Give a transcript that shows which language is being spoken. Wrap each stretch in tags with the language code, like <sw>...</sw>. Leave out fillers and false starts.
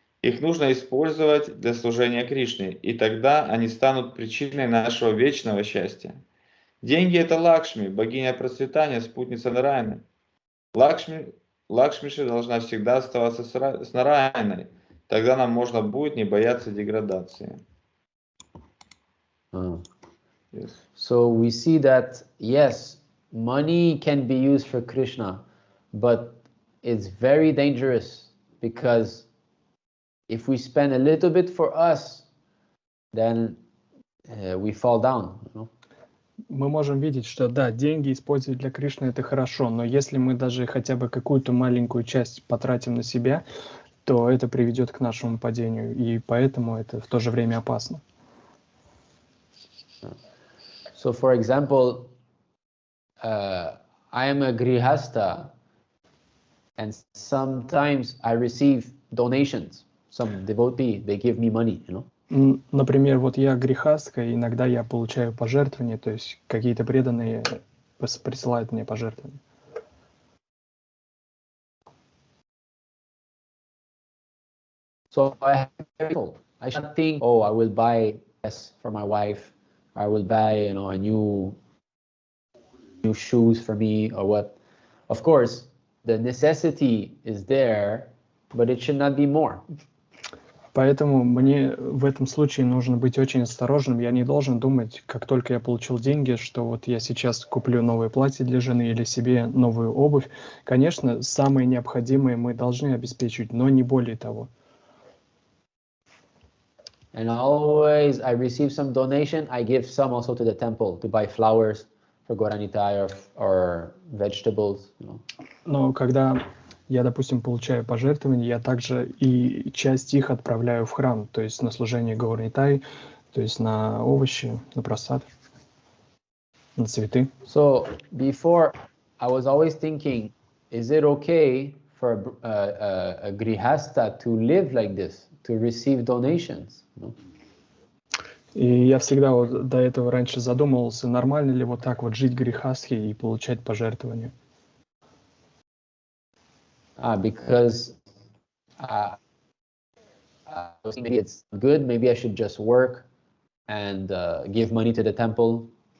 <ru>Их нужно использовать для служения Кришне, и тогда они станут причиной нашего вечного счастья. Деньги – это Лакшми, богиня процветания, спутница Нараяны. Лакшмиши должна всегда оставаться с Нараяной. Тогда нам можно будет не бояться деградации.</ru> <en>Yes. So we see that, yes, money can be used for Krishna, but it's very dangerous because if we spend a little bit for us, then we fall down. You know?</en> <ru>Мы можем видеть, что да, деньги использовать для Кришны это хорошо, но если мы даже хотя бы какую-то маленькую часть потратим на себя, то это приведет к нашему падению, и поэтому это в то же время опасно.</ru> <en>So, for example, I am a grihasta, and sometimes I receive donations. Some devotee, they give me money, you know.</en> <ru>Например, вот я грехастка, иногда я получаю пожертвования, то есть какие-то преданные присылают мне пожертвования.</ru> <en>So I should think, oh, I will buy this for my wife. I will buy, you know, a new shoes for me or what. Of course, the necessity is there, but it should not be more.</en> <ru>Поэтому мне в этом случае нужно быть очень осторожным. Я не должен думать, как только я получил деньги, что вот я сейчас куплю новое платье для жены или себе новую обувь. Конечно, самое необходимое мы должны обеспечить, но не более того.</ru> <en>And always I receive some donation, I give some also to the temple to buy flowers for Goranitai or vegetables. You know.</en> <ru>Но когда я, допустим, получаю пожертвования, я также и часть их отправляю в храм, то есть на служение Горнитай, то есть на овощи, на просад, на цветы.</ru> <en>So before I was always thinking, is it okay for a grihasta to live like this, to receive donations? You know?</en> <ru>И я всегда вот до этого раньше задумывался, нормально ли вот так вот жить грехастхи и получать пожертвования.</ru> <en>Because maybe it's good, maybe I should just work and give money to the temple.</en>